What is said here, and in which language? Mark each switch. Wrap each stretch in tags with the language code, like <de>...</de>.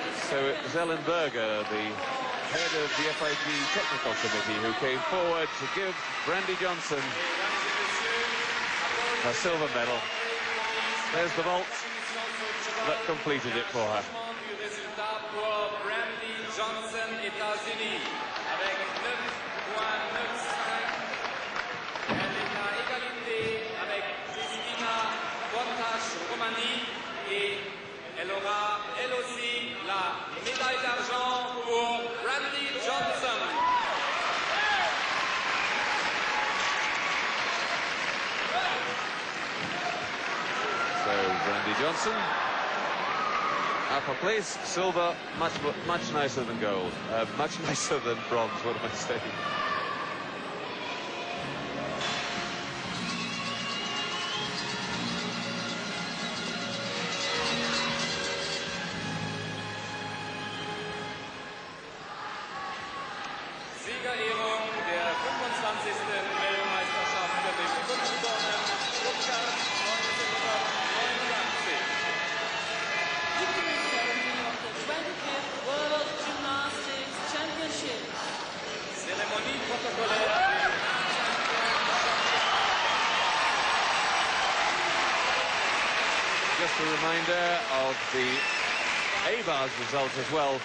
<en>So it was Ellen Berger, the head of the FIG technical committee, who came forward to give Brandy Johnson a silver medal. There's the vault that completed it for her.</en> <fr>Brandy Johnson, États-Unis, avec 9,95. Elle est à égalité avec Christina Bontas, Roumanie, et elle aura elle aussi la médaille d'argent pour Brandy Johnson.</fr> <en>So Brandy Johnson, upper place, silver, much nicer than gold, much nicer than bronze. What am I saying?</en> <de>Siegerehrung der 25. Weltmeisterschaft für den Kunstturnen Stuttgart 1989.</de> <en>Victory ceremony of the 25th World Gymnastics Championship.</en> <fr>Zeremonie protokollaire.</fr> <en>Just a reminder of the A-bars result as well.</en>